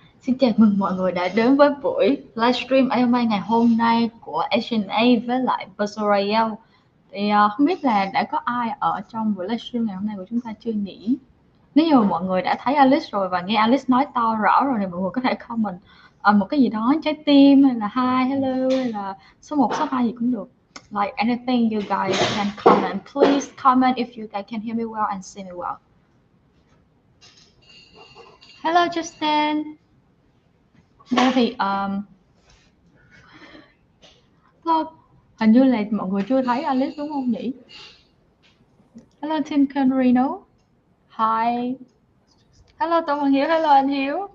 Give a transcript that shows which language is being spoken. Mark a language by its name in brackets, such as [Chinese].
[Vietnamese] Xin chào mừng mọi người đã đến với buổi livestream AMA ngày hôm nay của Ancient8 với lại Puzzle Royale. Thì không biết là đã có ai ở trong buổi livestream ngày hôm nay của chúng ta chưa nhỉ? Nếu như mọi người đã thấy Alice rồi và nghe Alice nói to rõ rồi thì mọi người có thể comment một cái gì đó, trái tim hay là hi, hello hay là số 1, số 2 gì cũng được. [English] Like anything you guys can comment. Please comment if you guys can hear me well and see me well. Hello Justin. [Vietnamese] Đây thì hình như là mọi người chưa thấy Alice đúng không nhỉ? [English] Hello Tim Canarino. Hi. Hello Tô Văn Hiếu. Hello anh Hiếu.